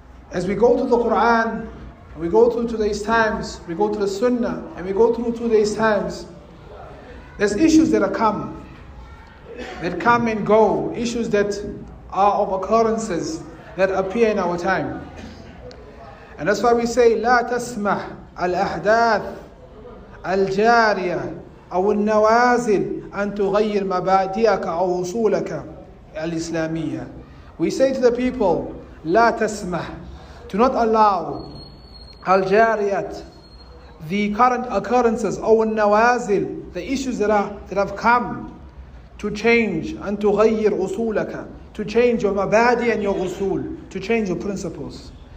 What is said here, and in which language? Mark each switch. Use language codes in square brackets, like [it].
[en] As we go to the Quran, we go through today's times, we go to the Sunnah, and we go through today's times, there's issues that come and go, issues that are of occurrences that appear in our time. And that's why we say, [ar] لا تسمح الأحداث الجارية أو النوازل أن تغير مبادئك أو أصولك الإسلامية. [en] We say to the people, [ar] لا تسمح, [en] do not allow [ar] الجاريات, [en] the current occurrences, [ar] أو النوازل, [en] the issues that have come, to change, and [ar] تغير أصولك, [en] to change your mabadi and your usul, to change your principles.